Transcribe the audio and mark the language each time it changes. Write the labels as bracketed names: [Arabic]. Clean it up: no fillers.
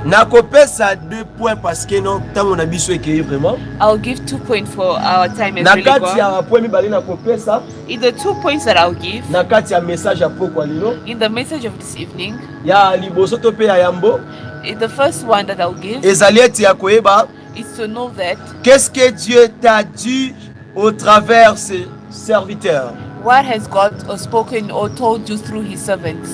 [Lingala] nakopesa 2 points [French] parce que non [Lingala] ntango na biso ekei [French] vraiment [English] I'll give 2 points for our time is [Lingala] na [English] really [Lingala] kati ya [English] gone. [Lingala] point mibale nakopesa [English] In the 2 points that I'll give, [Lingala] na kati ya message ya pokwa lelo [English] in the message of this evening, [Lingala] ya liboso to mpe ya yambo [English] in the first one that I'll give [Lingala] ezali ete ya koyeba [English] is to know that [French] qu'est-ce que Dieu t'a dit au travers ses serviteurs. [English] what has God spoken or told you through his servants.